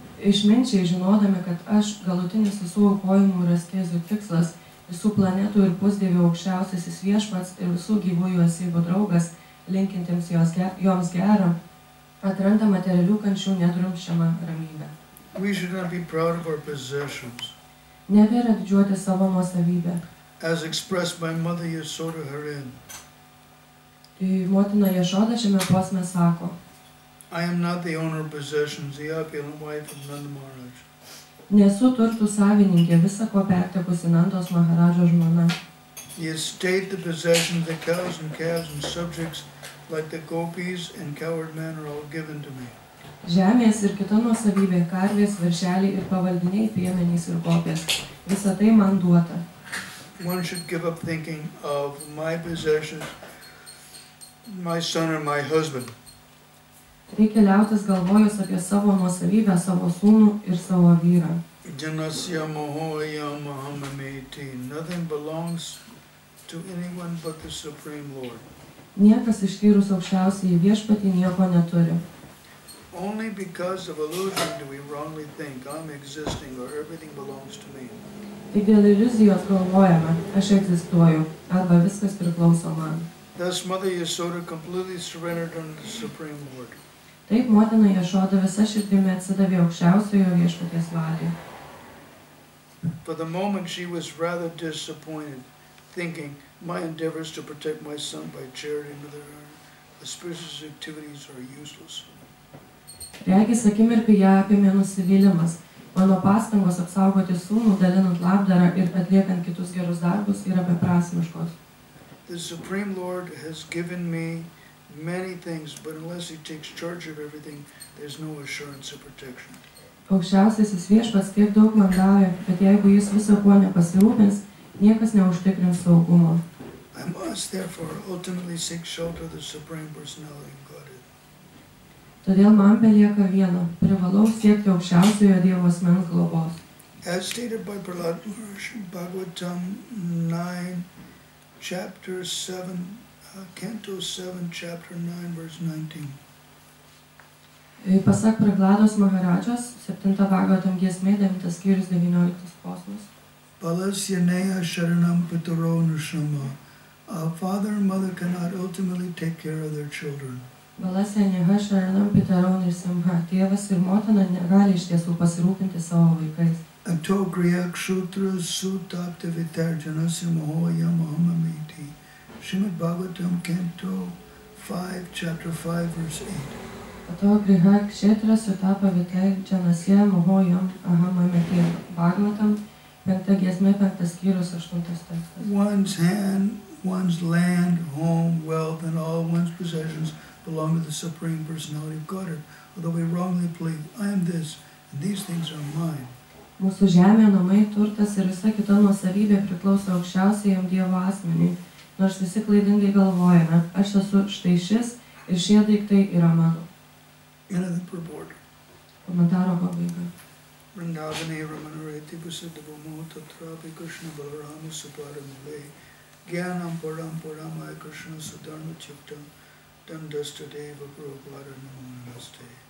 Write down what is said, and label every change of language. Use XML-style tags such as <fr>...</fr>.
<lt>Išminčiai žinodami, kad aš galutinis visų aukojimų ir askezių tikslas, visų planetų ir pusdievių aukščiausiasis viešpats ir visų gyvųjų esybių draugas, linkintiems joms gero, atranda materialių kančių nedrumsčiamą ramybę.</lt> <en>We should not be proud of our possessions.</en> <lt>Nevėra didžiuoti savo nuosavybę.</lt> <en>As expressed by Mother Yasoda herein.</en> <lt>Motina Jašoda šiame posme sako,</lt> <en>I am not the owner of possessions, the opulent wife of Nanda Maharaj.</en> <lt>Nesu turtų savininkė, visa ko pertekusi Nandos Maharadžo žmona.</lt> <en>The estate, the possessions, the cows and calves and subjects, like the gopis and cowherd men, are all given to me.</en> <lt>Žemės ir kita nuosavybė, karvės, veršeliai ir pavaldiniai, piemenys ir gopės. Visa tai man duota.</lt> <en>One should give up thinking of my possessions, my son and my husband.</en> <lt>Reikia liautis galvojus apie savo nuosavybę, savo sūnų ir savo vyrą.</lt> <sa>Janasya mohoyam ahamameti.</sa> <en>Nothing belongs to anyone but the Supreme Lord.</en> <lt>Niekas išskyrus aukščiausiąjį viešpatį nieko neturi.</lt> <en>Only because of illusion do we wrongly think I'm existing or everything belongs to me.</en> <lt>Tik dėl iliuzijos galvojame, aš egzistuoju, arba viskas priklauso man.</lt> <en>Thus Mother Yasoda completely surrendered unto the Supreme Lord.</en> <lt>Taip motina Jašoda visa širdimi atsidavė aukščiausiojo viešpaties valiai.</lt> <en>For the moment she was rather disappointed, thinking, my endeavors to protect my son by charity and other auspicious activities are useless.</en> <lt>Regis akimirkai ją apėmė nusivylimas. Mano pastangos apsaugoti sūnų, dalinant labdarą ir atliekant kitus gerus darbus yra beprasmiškos.</lt> <en>The Supreme Lord has given me many things, but unless he takes charge of everything, there's no assurance of protection.</en> <lt>Aukščiausiasis Viešpats tiek daug man davė, bet jeigu jis viso kuo nepasirūpins, niekas neužtikrins saugumo.</lt> <en>I must therefore ultimately seek shelter of the Supreme Personality of Godhead.</en> <lt>Todėl man belieka viena, privalau siekti aukščiausiojo Dievo asmens globos.</lt> <en>As stated by Prahlad Maharshi, Bhagavatam 9, chapter 7, Canto 7, chapter 9, verse 19.</en> <lt>Pasak Prahlados Maharadžos, 7 Bhagavatam giesmė, 9 skyrius, 19 posmas.</lt> <sa>Balasya neya sharanam pitaro nishama.</sa> <en>A father and mother cannot ultimately take care of their children.</en> <sa>Balasya neha sharanam pitaro nishama.</sa> <lt>Tėvas ir motina negali iš tiesų pasirūpinti savo vaikais.</lt> <sa>Ato griya kshutra sutapta vitarjanasya mahoya mahamamiti.</sa> <en>Srimad Bhagavatam, Canto 5, chapter 5, verse 8.</en> <sa>Ato griha kshetra sutapa vitarjanasya mahoyam ahamamiti.</sa> <lt>Bhagavatam, 5 giesmė, 5 skyrius, 8 tekstas.</lt> <en>One's hand, one's land, home, wealth, and all one's possessions belong to the Supreme Personality of Godhead. Although we wrongly plead, I am this, and these things are mine.</en> <lt>Mūsų žemė, namai, turtas ir visa kita nuosavybė priklauso aukščiausiajam Dievo asmeniui. Nors visi klaidingai galvojame, aš esu štai šis ir šie daiktai yra mano.</lt> <en>End of the purport.</en> <lt>Komentaro pabaiga.</lt> <sa>Vrindavane Ramanareti Pusadavamo Tatrapi Krishna Balarama Suparamule Gyanam Param Paramaya Krishna Sudharma Chiptam Dandasta Deva Gurupara Namonamaste</sa>